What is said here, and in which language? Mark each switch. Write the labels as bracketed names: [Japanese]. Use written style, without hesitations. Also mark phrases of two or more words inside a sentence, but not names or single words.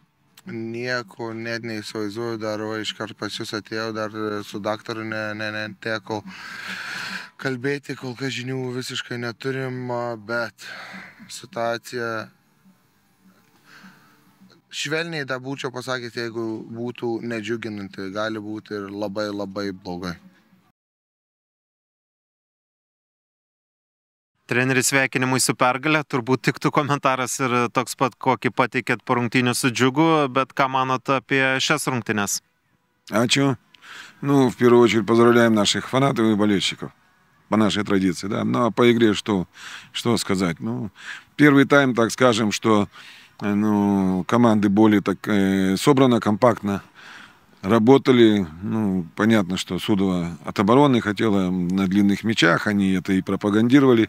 [Lithuanian] Nieko net neįsivaizduoju, dar iškart pas jūs atėjau, dar su daktaru neteko kalbėti, kol kas žinių visiškai neturim, bet situacija švelniai dar būčiau pasakęs, jeigu būtų nedžiuginanti, gali būti ir labai labai blogai. Treneris, sveikinimui su pergale, turbūt tiktų komentaras ir toks pat, kokį pateikėt po rungtynių su Džiugu, bet ką manot apie šias рungтynės? Ačiū. [Russian] В первую очередь поздравляем наших фанатов и болельщиков по нашей традиции, да. Ну а по игре что сказать? Первый тайм, так скажем, что команды более так собрано, компактно работали. Понятно, что Судова от обороны хотела на длинных мячах, они это и пропагандировали.